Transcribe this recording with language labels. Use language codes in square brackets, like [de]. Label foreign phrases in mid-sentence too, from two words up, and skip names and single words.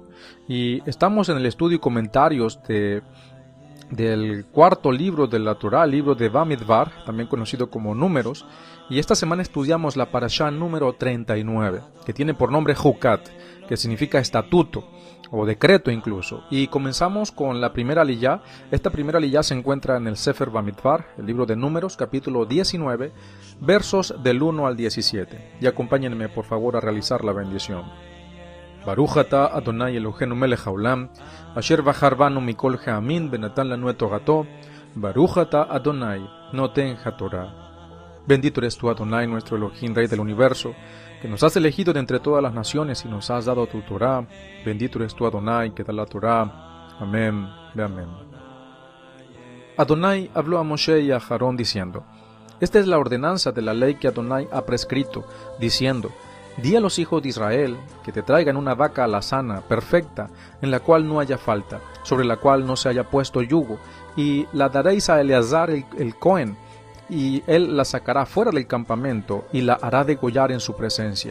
[es] Y estamos en el estudio y comentarios del cuarto libro de la Torá, el libro de Bamidbar, también conocido como Números, y esta semana estudiamos la parashá número 39, que tiene por nombre Jucat, que significa estatuto, o decreto incluso, y comenzamos con la primera aliyá. Esta primera aliyá se encuentra en el Sefer Bamidbar, el libro de Números, capítulo 19, versos del 1 al 17, y acompáñenme por favor a realizar la bendición. [he] ברוך אתה אדוני אלוהינו מלך העולם, אשר בחר בנו מכל העמים נתן לנו את תורתו, ברוך אתה אדוני נותן התורה. [es] Bendito eres tú, Adonai, nuestro Elohim, Rey del universo, que nos has elegido de entre todas las naciones y nos has dado tu Torah. Bendito eres tú, Adonai, que da la Torah. Amén, amén. Adonai habló a Moshe y a Aarón diciendo: Esta es la ordenanza de la ley que Adonai ha prescrito, diciendo: Di a los hijos de Israel que te traigan una vaca alazana, perfecta, en la cual no haya falta, sobre la cual no se haya puesto yugo, y la daréis a Eleazar el Cohen, y él la sacará fuera del campamento y la hará degollar en su presencia.